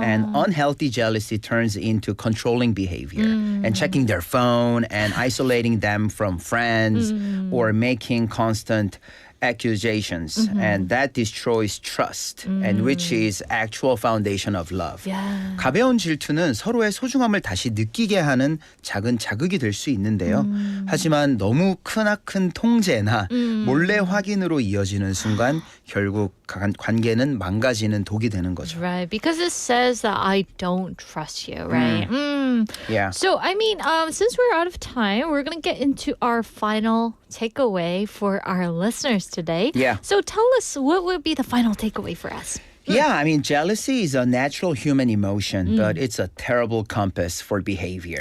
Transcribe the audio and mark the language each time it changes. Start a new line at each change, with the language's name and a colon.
English: And unhealthy jealousy turns into controlling behavior and checking their phone and isolating them from friends or making constant accusations. And that destroys trust, and which is actual foundation of love. Yeah.
Korean: 가벼운 질투는 서로의 소중함을 다시 느끼게 하는 작은 자극이 될 수 있는데요. 하지만 너무 크나큰 통제나 몰래 확인으로 이어지는 순간 결국 관계는 망가지는 독이 되는 거죠.
English: Right, because it says that I don't trust you, right? Yeah. So, I mean, since we're out of time, we're going to get into our final takeaway for our listeners today. Yeah. So tell us, what would be the final takeaway for us? Yeah, I mean, jealousy is a natural human emotion, but it's a terrible compass for behavior.